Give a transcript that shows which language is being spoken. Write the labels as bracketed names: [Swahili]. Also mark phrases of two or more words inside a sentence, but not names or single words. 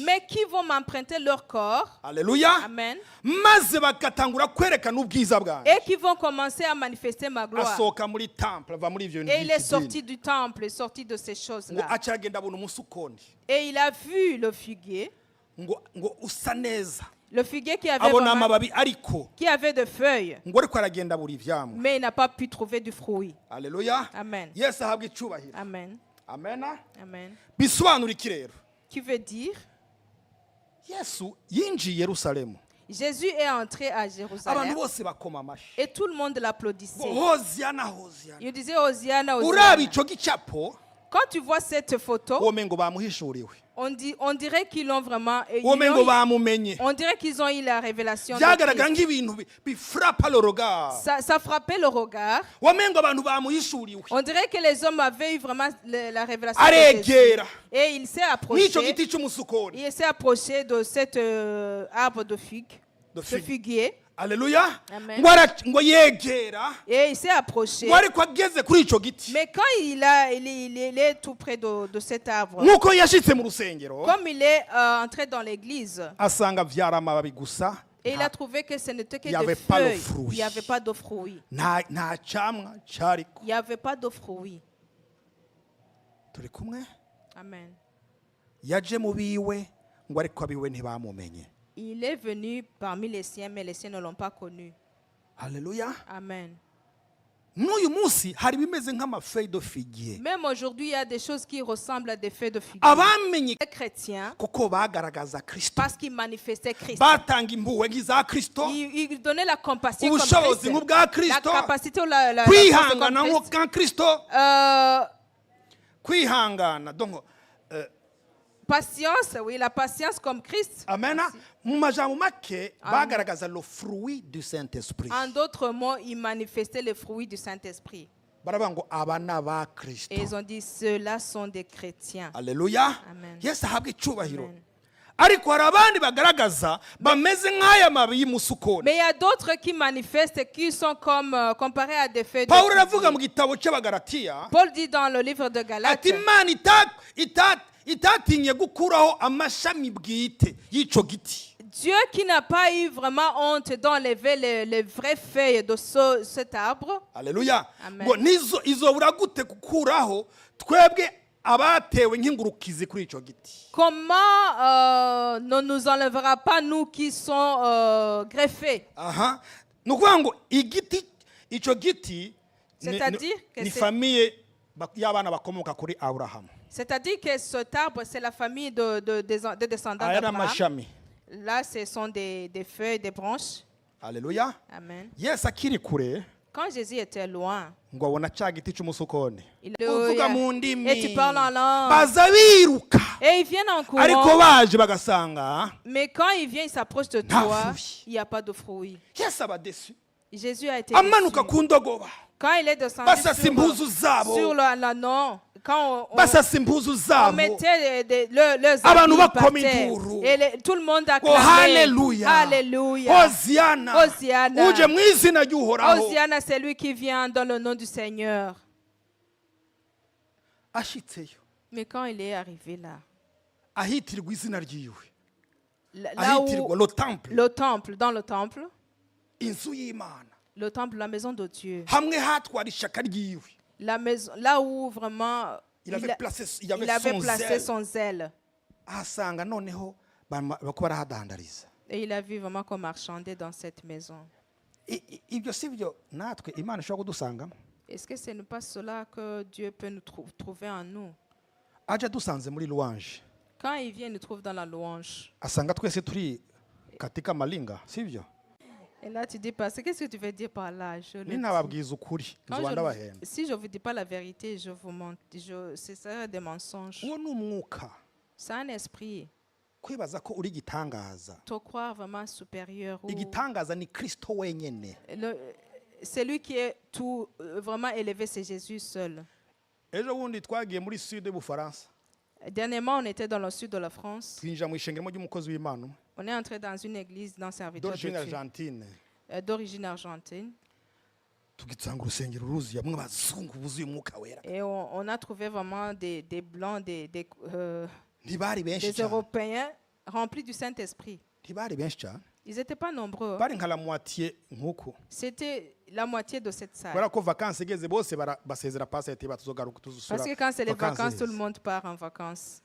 [French] mais qui vont m'emprunter leur corps. Haleluya. Amen. [Rundi] Maze bagatangura kwerekana ubwiza bwanjye. [French] Et qui vont commencer à manifester ma gloire. [Rundi] Asohoka muri temple ava muri ivyo [French] Et il est [Rundi] by'iki [French] sorti [Rundi] dini. [French] du temple, est sorti de ces [Rundi] Ngo [French] choses-là. [Rundi] acagenda abona umusukoni [French] Et il a vu le figuier. [Rundi] ngo usa neza [French] Le figuier qui avait, [Rundi] abona [French] vraiment, [Rundi] amababi ariko [French] qui avait des feuilles, [Rundi] ngo ariko aragenda buri ivyamwa. [French] mais il n'a pas pu trouver du fruit. Haleluya. Amen. [Rundi] Yesu ahabwa icubahiro. Amen. Amena. Amen. Bisobanura iki rero? [French] Qui veut dire, [Rundi] Yesu yinjiye Yerusalemu. [French] Jésus est entré à [Rundi] Abantu [French] Jérusalem [Rundi] bose bakoma amashi. [French] et tout le monde l'applaudissait. Hosiana Hosiana. Il disait Hosiana, [Rundi] Uraba Hosiana. ico gicapo [French] Quand tu vois cette photo, [Rundi] womengo bamuhishuriwe. [French] on dirait qu'ils l'ont vraiment. [Rundi] Womengo bamumenye. [French] On dirait qu'ils ont eu la révélation. de [Rundi] Byagaragara Christ. nk'ibintu bifrapa [French] le regard. Ça frappait le regard. [Rundi] Womengo abantu bamuhishuriwe. [French] On dirait que les hommes avaient eu vraiment la révélation. De Jésus. [Rundi] Aregera. [French] Et il s'est [Rundi] N'ico [French] approché. [Rundi] giti cy'umusukoni. [French] Il s'est approché de cet arbre de figue, De ce figue. figuier. Haleluya. Amen. [Rundi] Ngo yegera. [French] Et il s'est approché. [Rundi] Ngo ariko ageze kuri ico giti. [French] Mais quand il est tout près de cet arbre, [Rundi] Nkuko yashitse mu rusengero. [French] comme il est entré dans l'église, [Rundi] Asanga vyara amababi gusa. [French] et il a trouvé que ce n'était que Il y des avait pas le feuilles. fruit. Il n'y avait pas de fruits. [Rundi] Nta camwa cariko. [French] Il n'y avait pas de fruits. [Rundi] Turi kumwe. Amen. Yaje mu biwe ngo ariko abiwe ntibamumenye. [French] Il est venu parmi les siens, mais les siens ne l'ont pas connu. Haleluya. Amen. [Rundi] N'uyu munsi hari bimeze nk'amafeuille [French] de figuier. Même aujourd'hui, il y a des choses qui ressemblent à des feuilles de figuier. [Rundi] Abamenye [French] Les chrétiens, [Rundi] kuko bagaragaza Kristo. [French] parce qu'ils manifestaient Christ. [Rundi] Batanga impuhwe nk'iza Kristo. [French] Il donnait la compassion comme [Rundi] Ubushobozi [French] Christ. [Rundi] nk'ubwa [French] La [Rundi] Kristo. [French] capacité ou la force [Rundi] Kwihangana [French] comme Christ. [Rundi] nk'ubwa Kristo. Kwihangana. [French] Donc Patience, oui, la patience comme Christ. [Rundi] Amen. Mu majambo make bagaragaza [French] le fruit du Saint-Esprit. En d'autres mots, ils manifestaient les fruits du Saint-Esprit. [Rundi] Baravuga ngo abana ba Kristo. [French] Et ils ont dit, ceux-là sont des chrétiens. Haleluya. Amen. [Rundi] Yesu ahabwa icubahiro. Amen. Ariko hari abandi bagaragaza bameze nk'aya mababi y'umusukoni. [French] Mais il y a d'autres qui manifestent qui sont comme comparés à des feuilles de [Rundi] Pawulo aravuga mu [French] figuier. [Rundi] gitabo cy'Abagalatiya [French] Paul dit dans le livre de Galates, [Rundi] ati Imana itatinye gukuraho amashami bwite y'ico giti. [French] Dieu qui n'a pas eu vraiment honte d'enlever les vraies feuilles de cet arbre. Haleluya. Amen. [Rundi] Ngo izobura gute gukuraho twebwe abatewe nk'ingurukizi kuri ico giti. [French] Comment ne nous enlèvera pas nous qui sont greffés? Aha. [Rundi] Nukuvuga ngo igiti ico giti [French] C'est-à-dire que [Rundi] ni [French] c'est- [Rundi] famille y'abana bakomoka kuri Aburahamu. [French] C'est-à-dire que cet arbre, c'est la famille de descendants [Rundi] Aya [French] d'Abraham. [Rundi] n'amashami. [French] Là, ce sont des feuilles, des branches. Haleluya. Amen. [Rundi] Yesu akiri kure [French] Quand Jésus était loin, [Rundi] ngo abona ca giti c'umusukoni. [French] Alléluia. [Rundi] Uvuga mu ndimi. [French] Et tu parles en langue. [Rundi] Baza biruka. [French] Et ils viennent en [Rundi] Ariko [French] courant. [Rundi] baje bagasanga [French] Mais quand ils viennent, ils s'approchent de [Rundi] Nta [French] toi, [Rundi] fruit. [French] il n'y a pas de fruits. [Rundi] Yesu aba desu. [French] Jésus a été [Rundi] Amanuka [French] déçu. [Rundi] ku ndogoba. [French] Quand il est descendu [Rundi] Basasa impuzu zabo. [French] sur le non, quand [Rundi] Basasa impuzu [French] on [Rundi] zabo. [French] mettait leurs [Rundi] Abantu [French] habits par [Rundi] bakoma [French] terre, [Rundi] induru. [French] et tout le monde [Rundi] Ngo [French] acclamait. [Rundi] haleluya. [French] Alléluia. [Rundi] Hosiana. [French] Hosiana. [Rundi] Uje mu izina ry'Uhoraho. [French] Hosiana, c'est lui qui vient dans le nom du Seigneur. [Rundi] Ashitseyo. [French] Mais quand il est arrivé là, [Rundi] Ahitirirwa izina ryiwe. [French] là [Rundi] Ahitirirwa [French] où le temple. le temple, dans le temple, [Rundi] Inzu y'Imana. [French] le temple, la maison de Dieu, [Rundi] Hamwe hatwara ishaka ryiwe. [French] la maison, là où vraiment Il avait placé il avait son placé zèle. son zèle. [Rundi] Ahasanga noneho bako barahadandariza. [French] Et il a vu vraiment qu'on marchandait dans cette maison. [Rundi] Ibyo si byo natwe Imana ishobora kudusangamo. [French] Est-ce que ce n'est pas cela que Dieu peut nous trouver en nous? [Rundi] Aje dusanze muri louange. [French] Quand il vient, il nous trouve dans la louange. [Rundi] asanga twese turi katika malinga sibyo [French] Et là, tu dis, parce qu'est-ce que tu veux dire par là? Je le dis. [Rundi] ninababwiza ukuri [French] Quand [Rundi] nzobanda bahenda [French] si je ne vous dis pas la vérité, je vous montre. C'est ça des mensonges. [Rundi] uwo ni umwuka [French] C'est un esprit. [Rundi] kwibaza ko uri igitangaza [French] Te croire vraiment supérieur. [Rundi] igitangaza ni kristo wenyene [French] Celui qui est tout vraiment élevé, c'est Jésus seul. [Rundi] ejo bundi twagiye muri sud y'ubufaransa [French] Dernièrement, on était dans le sud de la France. [Rundi] twinjira mu ishengeramo ry'umukozi w'imana umwe [French] On est entré dans une église d'un serviteur de d'origine Dieu, argentine d'origine argentine. [Rundi] tugisanga urusengero ruzuye bamwe abazungu buzuye umwuka wera [French] Et on a trouvé vraiment des blancs, [Rundi] ntibari benshi [French] des [Rundi] cyane [French] Européens remplis du Saint-Esprit. [Rundi] ntibari benshi cyane [French] Ils n'étaient pas nombreux. [Rundi] bari nka [French] la moitié [Rundi] nk'uko [French] C'était la moitié de cette salle. [Rundi] kubera ko vacances igeze bose basezera pasi ati batuzogaruka tuzusura [French] Parce que quand c'est les vacances, tout le monde part en vacances.